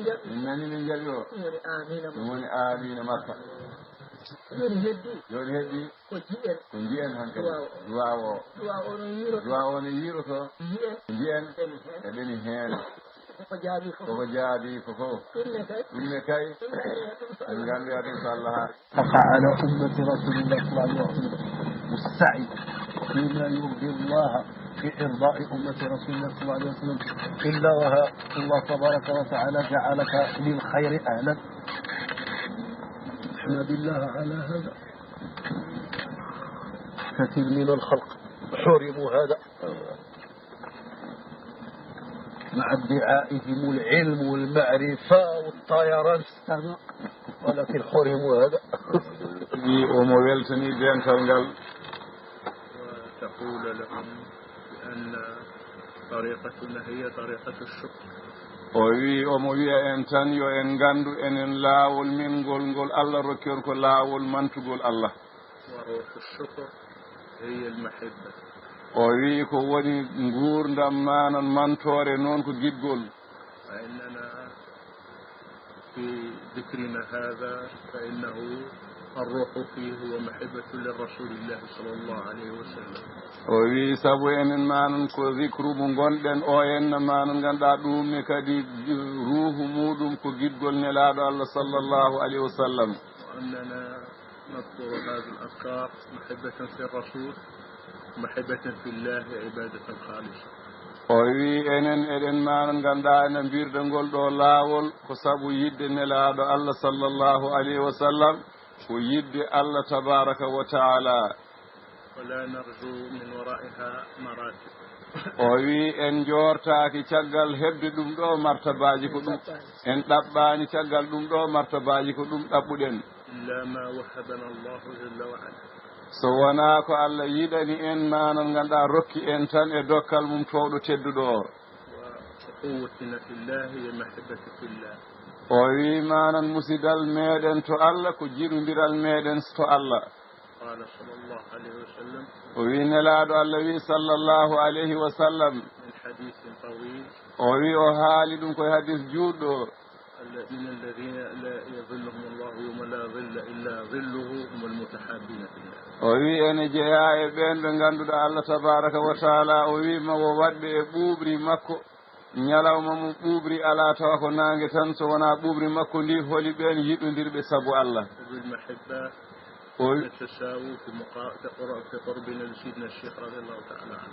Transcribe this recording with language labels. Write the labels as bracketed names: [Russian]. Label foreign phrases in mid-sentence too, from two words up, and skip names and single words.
[Fula] jaɓi o ɗum woni amina makka joni heddi ko jiyen hankadi duwa o no yiiroto jiyen eɗeni heen koko jaabi ko fof ɗumne kay en gandi ade inchallah [Arabic] على أمة رسول الله صلى الله عليه وسلم والسعي فيما يرضي الله في إرضاء أمة رسول الله صلى الله عليه وسلم إلا وها الله تبارك وتعالى جعلك للخير أهلا احمد الله على هذا. كثير من الخلق حرموا هذا مع ادعائهم العلم والمعرفة والطيران ولكن حرموا هذا. [Fula] ومو weltani dental ngal [Arabic] يقول لهم بأن طريقتنا هي طريقة الشكر. [Fula] o wi omo wiya en tan yo en ngandu enen laawol min ngol Allah rokki on ko laawol mantugol Allah. [Arabic] وروح الشكر هي المحبة. [Fula] o wi ko woni nguurdam manon mantore noon ko giɗgol. [Arabic] فإننا في ذكرنا هذا فإنه الروح فيه هو محبة للرسول الله صلى الله عليه وسلم. [Fula] o wi sabu enen manon ko zikru mo gonɗen o henna manon ganduɗa ɗumne kadi ruuhu muɗum ko giɗgol nelaɗo Allah [Arabic] صلى الله عليه وسلم. وأننا نذكر هذه الأذكار محبة في الرسول محبة في الله عبادة خالصة. [Fula] o wi enen eɗen manon ganduɗa ene mbirde ngol ɗo laawol ko sabu yidde nelaɗo Allah [Arabic] صلى الله عليه وسلم [Fula] ko yidde Allah [Arabic] تبارك وتعالى. ولا نرجو من ورائها مراتب. [Fula] o wi en jortaki caggal hebde ɗum ɗo martabaji ko ɗum en ɗaɓɓani caggal ɗum ɗo martabaji ko ɗum ɗaɓɓuɗen. [Arabic] إلا ما وهبنا الله جل وعلا. [Fula] so wona ko Allah yiɗani en manon ganduɗa rokki en tan e dokkal mum towɗo tedduɗo o. [Arabic] وقوتنا في الله هي محبة في الله. [Fula] o wi manan musidal meɗen to Allah ko jiɗodiral meɗen to Allah. [Arabic] قال صلى الله عليه وسلم. [Fula] o wi nelaɗo Allah wi [Arabic] صلى الله عليه وسلم. من حديث طويل. [Fula] o wi o haali ɗum koye hadis juɗɗo. [Arabic] من الذين لا يظلهم الله يوم لا ظل إلا ظله هم المتحابين في الله. [Fula] o wi ene jeeya e ɓen ɓe ngannduɗa Allah [Arabic] تبارك وتعالى [Fula] o wima wo waɗɓe e ɓuuɓri makko ñalawma mum ɓuuɓri ala tawa ko nangue tan so wona ɓuuɓri makko ndi holi ɓen yiɗodirɓe sabu Allah. [Arabic] وبالمحبة نتساوي في قربنا لسيدنا الشيخ رضي الله تعالى عنه.